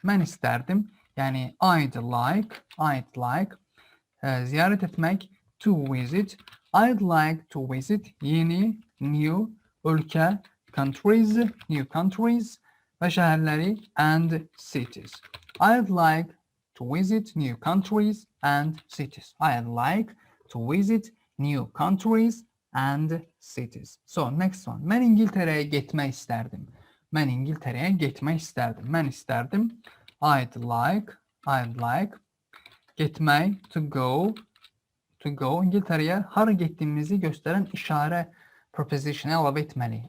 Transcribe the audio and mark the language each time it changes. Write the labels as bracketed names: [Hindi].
[Azerbaijani] Mən istərdim, yəni [English] I'd like, [Azerbaijani] ziyarət etmək, [English] to visit. I'd like to visit [Azerbaijani] yeni, [English] new, [Azerbaijani] ölkə, [English] countries, new countries [Azerbaijani] və şəhərləri, [English] and cities. I'd like to visit new countries and cities. I'd like to visit new countries and cities. So, next one. [Azerbaijani] Mən İngiltərəyə getmək istərdim. Mən İngiltərəyə getmək istərdim. Mən istərdim. [English] I'd like, [Azerbaijani] getmək, [English] to go, [Azerbaijani] İngiltərəyə hara getdiyimizi göstərən işarə preposition əlavə etməliyik.